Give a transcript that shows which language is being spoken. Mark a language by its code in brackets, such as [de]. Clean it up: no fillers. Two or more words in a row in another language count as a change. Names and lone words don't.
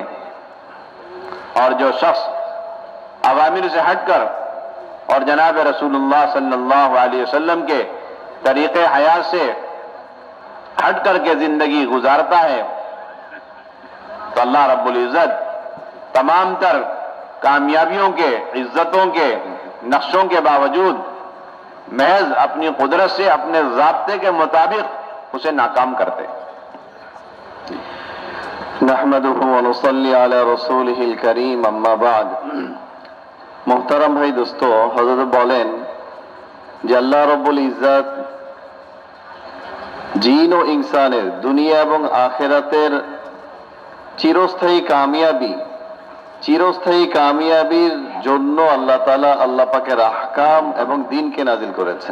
[ur] اور جو شخص اوامر سے ہٹ کر اور جناب رسول اللہ [ar] صلی اللہ علیہ وسلم [ur] کے طریقے حیات سے ہٹ کر کے زندگی گزارتا ہے تو اللہ رب العزت تمام تر کامیابیوں کے، عزتوں کے، نقشوں کے باوجود محض اپنی قدرت سے اپنے ضابطے کے مطابق اسے ناکام کرتے. [ar] نحمدہ ونصلی علی رسولہ الکریم، اما بعد. [ur] محترم بھائی دوستو، حضرت [bn] বলেন যে [ar] الله رب العزة [bn] জিন ও ইনসানের দুনিয়া এবং আখিরাতের চিরস্থায়ী কামিয়াবির জন্য আল্লাহ তাআলা আল্লাহ পাকের আহকাম এবং দ্বীনকে নাজিল করেছেন.